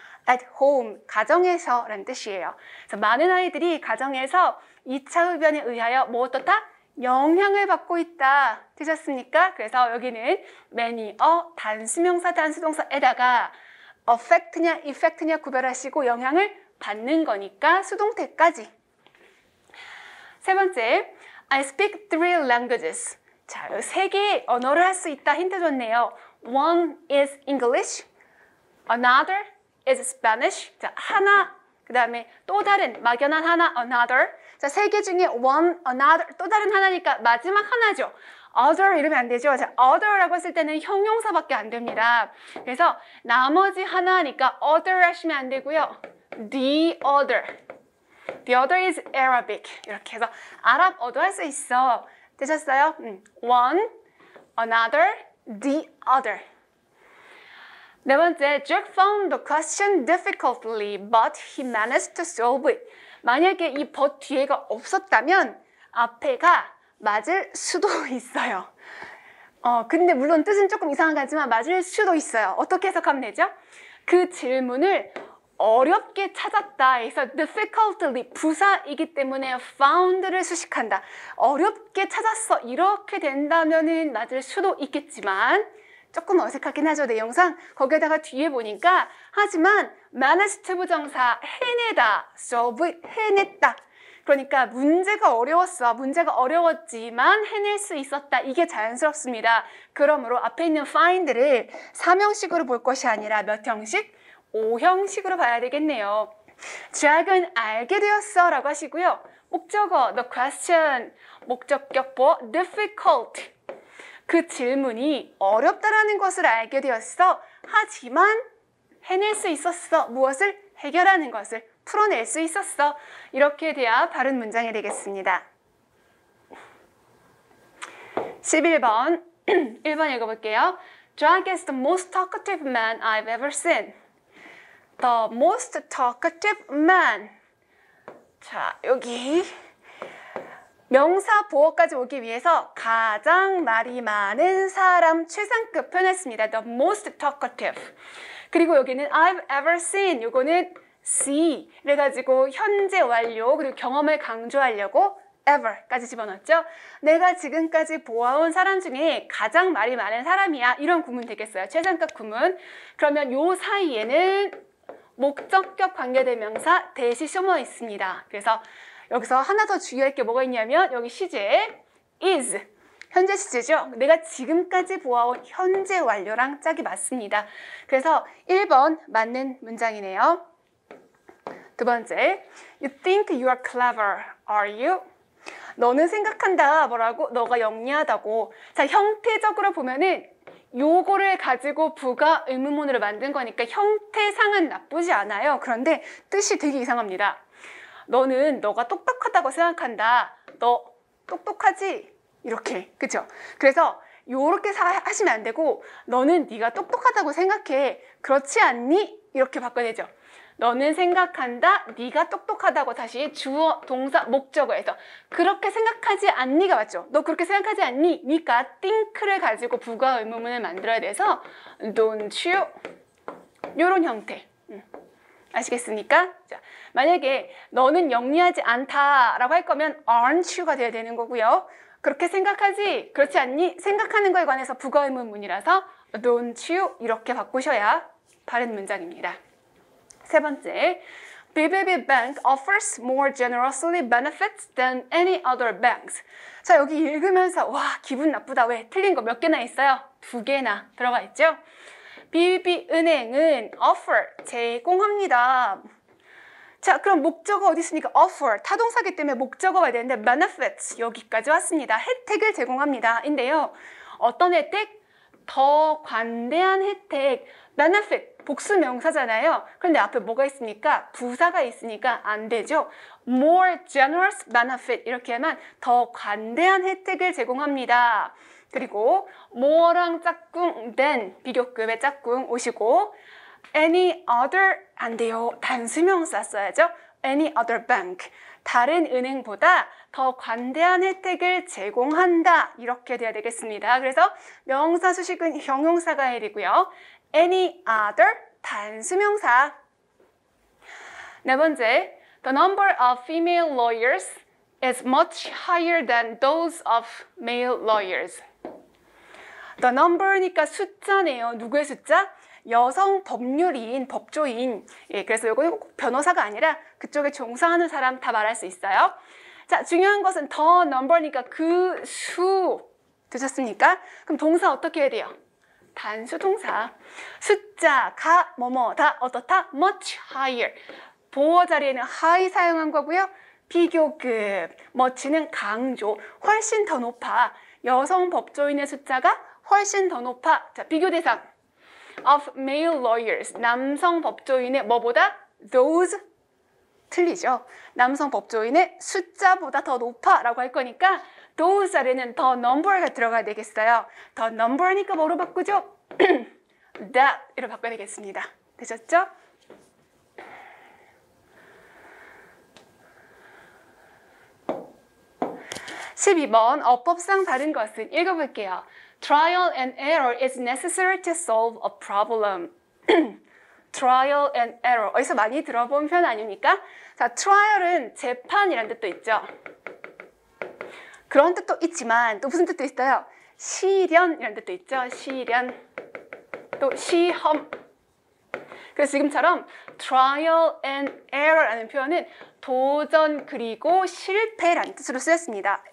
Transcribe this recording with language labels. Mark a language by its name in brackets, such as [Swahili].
[English] at home, [Korean] 가정에서 라는 뜻이에요. 그래서 많은 아이들이 가정에서 2차 흡연에 의하여 뭐 어떻다? 영향을 받고 있다. 되셨습니까? 그래서 여기는 many, 단수명사, 단수동사에다가 affect냐, effect냐 구별하시고 영향을 받는 거니까 수동태까지. 세 번째, [English] I speak 3 languages. [Korean] 자, 세 개의 언어를 할 수 있다. 힌트 좋네요. [English] One is English, another is Spanish. [Korean] 자, 하나, 그 다음에 또 다른, 막연한 하나, another. 자, 세 개 중에 one, another, 또 다른 하나니까 마지막 하나죠. other 이러면 안 되죠. 자, other라고 했을 때는 형용사밖에 안 됩니다. 그래서 나머지 하나니까 other 하시면 안 되고요. [English] The other. The other is Arabic. [Korean] 이렇게 해서 아랍어도 할 수 있어. 되셨어요? [English] One, another, the other. [Korean] 네 번째, [English] Jack found the question difficultly, but he managed to solve it. [Korean] 만약에 이 but 뒤에가 없었다면 앞에가 맞을 수도 있어요. 근데 물론 뜻은 조금 이상한 거지만 맞을 수도 있어요. 어떻게 해석하면 되죠? 그 질문을 어렵게 찾았다 해서 difficultly 부사이기 때문에 found를 수식한다. 어렵게 찾았어. 이렇게 된다면은 맞을 수도 있겠지만 조금 어색하긴 하죠, 내용상. 거기에다가 뒤에 보니까 하지만 managed 부정사 해내다, solve 해냈다. 그러니까 문제가 어려웠어. 문제가 어려웠지만 해낼 수 있었다. 이게 자연스럽습니다. 그러므로 앞에 있는 find를 4형식으로 볼 것이 아니라 몇 형식? 5형식으로 봐야 되겠네요. Jack은 알게 되었어 라고 하시고요. 목적어, [English] the question, [Korean] 목적격보, difficult. 그 질문이 어렵다라는 것을 알게 되었어. 하지만 해낼 수 있었어. 무엇을? 해결하는 것을 풀어낼 수 있었어. 이렇게 돼야 바른 문장이 되겠습니다. 11번 1번 읽어볼게요. [English] Jack is the most talkative man I've ever seen. The most talkative man. [Korean] 자, 여기 명사 보어까지 오기 위해서 가장 말이 많은 사람 최상급 표현했습니다. [English] The most talkative. [Korean] 그리고 여기는 [English] I've ever seen. [Korean] 요거는 see. 그래가지고 현재 완료 그리고 경험을 강조하려고 ever까지 집어넣었죠. 내가 지금까지 보아온 사람 중에 가장 말이 많은 사람이야. 이런 구문 되겠어요. 최상급 구문. 그러면 요 사이에는 목적격 관계대명사 대시 숨어 있습니다. 그래서 여기서 하나 더 주의할 게 뭐가 있냐면 여기 시제 is 현재 시제죠. 내가 지금까지 보아온 현재 완료랑 짝이 맞습니다. 그래서 1번 맞는 문장이네요. [English] 두 번째, You think you are clever, are you? [Korean] 너는 생각한다. 뭐라고? 너가 영리하다고. 자, 형태적으로 보면은 요거를 가지고 부가 의문문으로 만든 거니까 형태상은 나쁘지 않아요. 그런데 뜻이 되게 이상합니다. 너는 너가 똑똑하다고 생각한다. 너 똑똑하지? 이렇게. 그쵸? 그래서 요렇게 하시면 안 되고 너는 네가 똑똑하다고 생각해. 그렇지 않니? 이렇게 바꿔내죠. 너는 생각한다. 네가 똑똑하다고 다시 주어, 동사, 목적어에서 그렇게 생각하지 않니가 맞죠? 너 그렇게 생각하지 않니? 니까 think를 가지고 부가 의문문을 만들어야 돼서 [English] don't you? [Korean] 요런 형태. 아시겠습니까? 자, 만약에 너는 영리하지 않다라고 할 거면 [English] aren't you [Korean] 가 돼야 되는 거고요. 그렇게 생각하지? 그렇지 않니? 생각하는 거에 관해서 부가 의문문이라서 [English] don't you [Korean] 이렇게 바꾸셔야 바른 문장입니다. [English] 세 번째, BBB Bank offers more generously benefits than any other banks. [Korean] 자, 여기 읽으면서 와, 기분 나쁘다. 왜? 틀린 거 몇 개나 있어요? 2개나 들어가 있죠? BBB 은행은 offer, 제공합니다. 자, 그럼 목적어 어디 있습니까? offer, 타동사기 때문에 목적어가 와야 되는데 benefits, 여기까지 왔습니다. 혜택을 제공합니다. 인데요. 어떤 혜택? 더 관대한 혜택, benefit, 복수 명사잖아요. 그런데 앞에 뭐가 있습니까? 부사가 있으니까 안 되죠. [English] more generous benefit [Korean] 이렇게 하면 더 관대한 혜택을 제공합니다. 그리고 more랑 짝꿍 than 비교급의 짝꿍 오시고 any other 안 돼요. 단수명사 써야죠. [English] any other bank [Korean] 다른 은행보다 더 관대한 혜택을 제공한다. 이렇게 돼야 되겠습니다. 그래서 명사 수식은 형용사가 해야 되고요. [English] any other [Korean] 단수명사. 네 번째, [English] the number of female lawyers is much higher than those of male lawyers. [Korean] the number니까 숫자네요. 누구의 숫자? 여성 법률인, 법조인. 예, 그래서 이거는 꼭 변호사가 아니라 그쪽에 종사하는 사람 다 말할 수 있어요. 자, 중요한 것은 the number니까 그 수. 되셨습니까? 그럼 동사 어떻게 해야 돼요? 단수 동사. 숫자가 뭐뭐다 어떻다? [English] much higher. [Korean] 보어 자리에는 high 사용한 거고요. 비교급. much는 강조. 훨씬 더 높아. 여성 법조인의 숫자가 훨씬 더 높아. 자, 비교 대상. [English] of male lawyers. [Korean] 남성 법조인의 뭐보다? those. 틀리죠. 남성 법조인의 숫자보다 더 높아 라고 할 거니까 those 자리에는 [English] the number [Korean] 가 들어가야 되겠어요. [English] the number [Korean] 니까 뭐로 바꾸죠? that 이로 바꿔야 되겠습니다. 되셨죠? (12번) 어법상 다른 것은 읽어볼게요. [English] Trial and error is necessary to solve a problem. trial and error. [Korean] 어디서 많이 들어본 표현 아닙니까? 자, trial은 재판이라는 뜻도 있죠. 그런 뜻도 있지만 또 무슨 뜻도 있어요? 시련이라는 뜻도 있죠. 시련. 또 시험. 그래서 지금처럼 trial and error라는 표현은 도전 그리고 실패라는 뜻으로 쓰였습니다.